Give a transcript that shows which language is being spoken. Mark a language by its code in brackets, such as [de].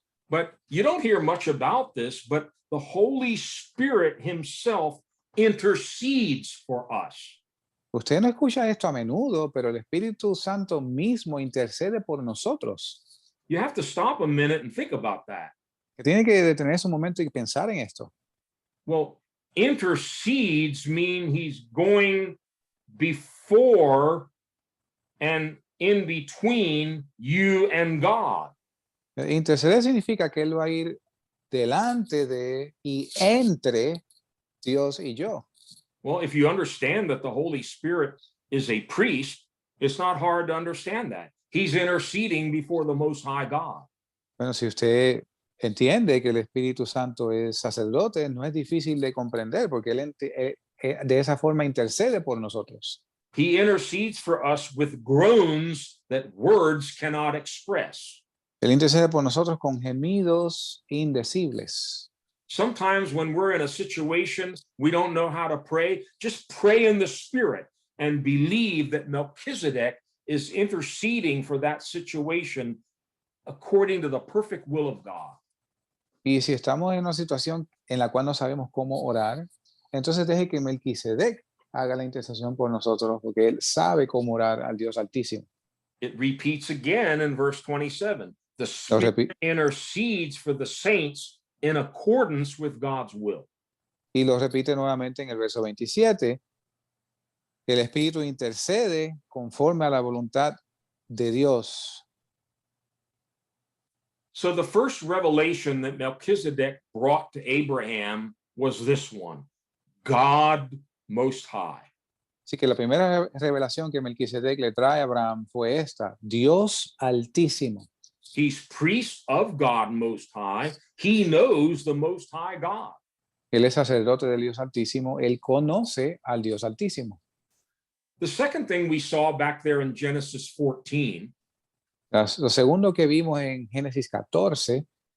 [en] But you don't hear much about this, but the Holy Spirit himself intercedes for us. [es] Usted no escucha esto a menudo, pero el Espíritu Santo mismo intercede por nosotros. [en] You have to stop a minute and think about that. [es] Que tiene que detenerse un momento y pensar en esto. [en] Well, intercedes mean he's going before and in between you and God. [es] Interceder significa que Él va a ir delante de y entre Dios y yo. [en] Well, if you understand that the Holy Spirit is a priest, it's not hard to understand that. He's interceding before the Most High God. [es] Bueno, si usted entiende que el Espíritu Santo es sacerdote, no es difícil de comprender porque Él de esa forma intercede por nosotros. [en] He intercedes for us with groans that words cannot express. [es] Él intercede por nosotros con gemidos indecibles. [en] Sometimes when we're in a situation we don't know how to pray, just pray in the Spirit and believe that Melchizedek is interceding for that situation according to the perfect will of God. [es] Y si estamos en una situación en la cual no sabemos cómo orar, entonces deje que Melquisedec haga la intercesión por nosotros, porque él sabe cómo orar al Dios Altísimo. [en] It repeats again in verse 27. The Spirit intercedes for the saints in accordance with God's will. [es] Y lo repite nuevamente en el verso 27. El Espíritu intercede conforme a la voluntad de Dios. [en] So the first revelation that Melchizedek brought to Abraham was this one: God Most High. [es] Así que la primera revelación que Melquisedec le trae a Abraham fue esta: Dios Altísimo. [en] He's priest of God Most High. He knows the Most High God. [es] Él es sacerdote del Dios Altísimo. Él conoce al Dios Altísimo. [en] The second thing we saw back there in Genesis 14, [es] Lo segundo que vimos en Génesis 14,